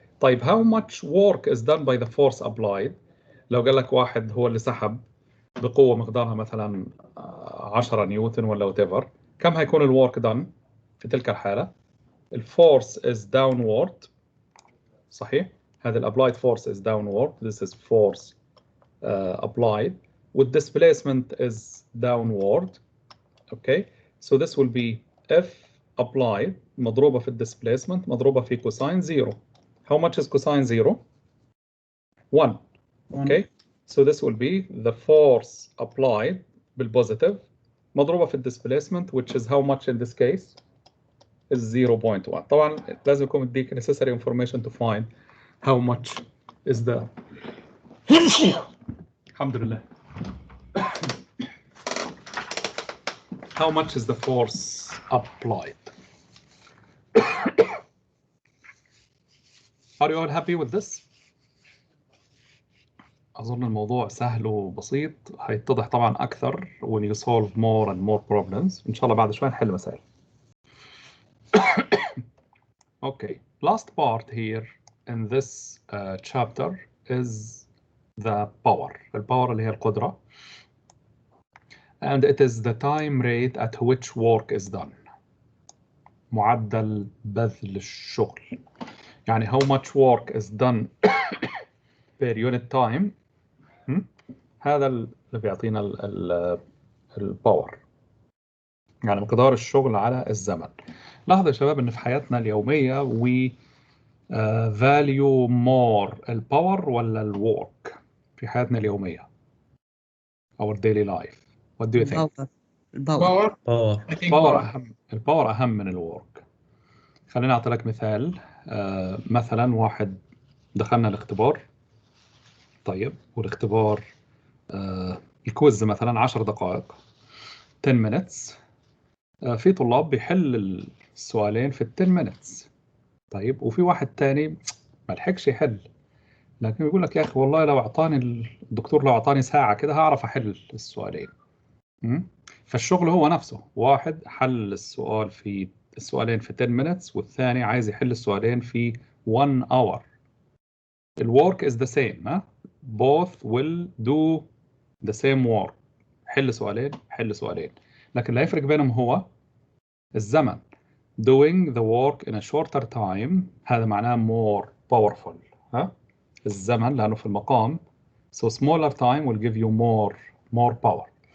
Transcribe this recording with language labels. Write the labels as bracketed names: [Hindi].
[Arabic] طيب [English] how much work is done by the force applied؟ [Arabic] لو قال لك واحد هو اللي سحب بقوة مقدارها مثلا 10 نيوتن ولا whatever، كم هيكون الورك done في تلك الحالة؟ الفورس [English] is downward [Arabic] صحيح؟ هذا الapplied force is downward. [English] This is force applied. والdisplacement is downward. Okay, so this will be F applied [Arabic] مضروبة في [English] displacement مضروبة في cosine 0. How much is cosine 0? 1. Okay, so this will be the force applied بالpositive [Arabic] مضروبة في [English] displacement which is how much in this case? Is 0.1. [Arabic] طبعا لازم يكون مديك [English] necessary information to find how much is the [Arabic] الحمد لله [English] how much is the force applied. Are you all happy with this? [Arabic] أظن الموضوع سهل وبسيط، هيتضح طبعا أكثر [English] when you solve more and more problems. [Arabic] إن شاء الله بعد شوي نحل مسائل. [English] Okay, last part here in this chapter is the power. [Arabic] الباور اللي هي القدرة. [English] And it is the time rate at which work is done. [Arabic] معدل بذل الشغل. [English] يعني how much work is done per unit time. [Arabic] هذا اللي بيعطينا الباور. يعني مقدار الشغل على الزمن. لاحظوا يا شباب ان في حياتنا اليومية [English] we value more [Arabic] الباور ولا الورك في حياتنا اليومية. [English] our daily life. What do you think? [Arabic] الباور. [English] Power. I think [Arabic] الباور [English] power. [Arabic] أهم، الباور أهم من الورك. خليني أعطي لك مثال. مثلا واحد دخلنا الاختبار، طيب، والاختبار الكويز مثلا 10 دقائق [English] 10 minutes. [Arabic] في طلاب بيحل السؤالين في 10 minutes، طيب، وفي واحد تاني ما لحقش يحل، لكن بيقول لك يا أخي والله لو أعطاني الدكتور، لو أعطاني ساعة كده هعرف أحل السؤالين. فالشغل هو نفسه، واحد حل السؤالين في 10 minutes، والثاني عايز يحل السؤالين في 1 hour. [English] الwork is the same، both will do the same work. [Arabic] حل سؤالين حل سؤالين، لكن اللي هيفرق بينهم هو الزمن. [English] doing the work in a shorter time [Arabic] هذا معناه [English] more powerful، [Arabic] الزمن لأنه في المقام. [English] so smaller time will give you more power.